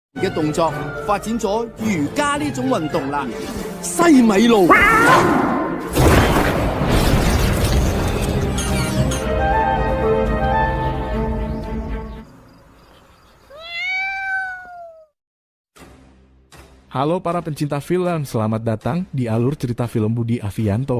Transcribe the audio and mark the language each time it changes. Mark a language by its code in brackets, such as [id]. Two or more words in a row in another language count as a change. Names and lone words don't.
[yue] 嘅動作發展咗瑜伽呢種運動啦。西米露。 [id] Halo para pencinta film, selamat datang di alur cerita film Budi Avianto.